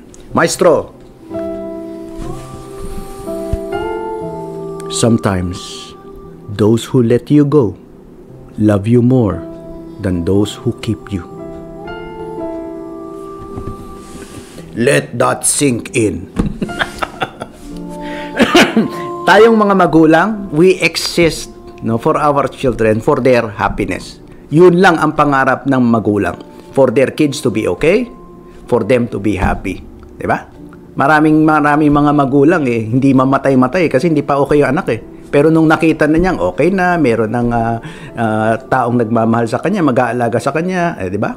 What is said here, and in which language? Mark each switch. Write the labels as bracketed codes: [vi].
[en] Maestro, sometimes those who let you go love you more than those who keep you. Let that sink in. [tl] Tayong mga magulang, [en] we exist, no, for our children, for their happiness. [tl] Yun lang ang pangarap ng magulang. [en] For their kids to be okay, for them to be happy. [tl] Diba? Maraming mga magulang hindi mamatay-matay kasi hindi pa okay yung anak Pero nung nakita na niyang okay na, meron ng taong nagmamahal sa kanya, mag-aalaga sa kanya, diba?